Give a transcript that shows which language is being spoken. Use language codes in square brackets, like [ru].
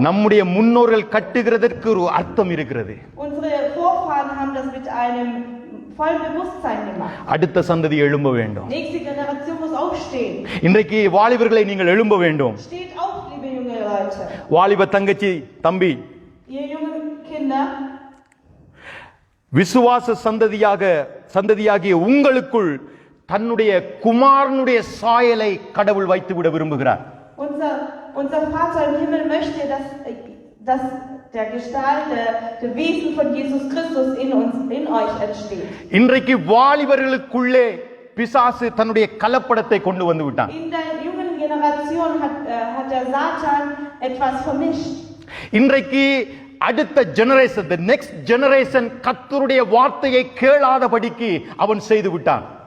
[ta] நம்முடைய முன்னோர்கள் கட்டுகிறதற்கு ஒரு அர்த்தம் இருக்கிறது. [de] Unsere Vorfahren haben das mit einem vollen Bewusstsein gemacht. [ta] அடுத்த சந்ததி எழும்ப வேண்டும். [de] Nächste Generation muss aufstehen. [ta] இன்றைக்கு வாலிபர்களை நீங்கள் எழும்ப வேண்டும். [de] Steht auf, liebe junge Leute. [ta] வாலிப தங்கச்சி, தம்பி, [de] ihr jungen Kinder, [ta] விசுவாச சந்ததியாகிய உங்களுக்குள் தன்னுடைய குமாரனுடைய சாயலை கடவுள் வைத்துவிட விரும்புகிறார். [de] Unser Vater im Himmel möchte, dass der Gestalt, der Wesen von Jesus Christus in euch entsteht. [ta] இன்றைக்கு வாலிபர்களுக்குள்ளே பிசாசு தன்னுடைய கலப்படத்தை கொண்டு வந்து விட்டான். [de] In der jungen Generation hat der Satan etwas vermischt. [ta] இன்றைக்கு அடுத்த ஜெனரேஷன், [en] the next generation [ta] கர்த்தருடைய வார்த்தையை கேளாதபடிக்கு அவன் செய்து விட்டான்.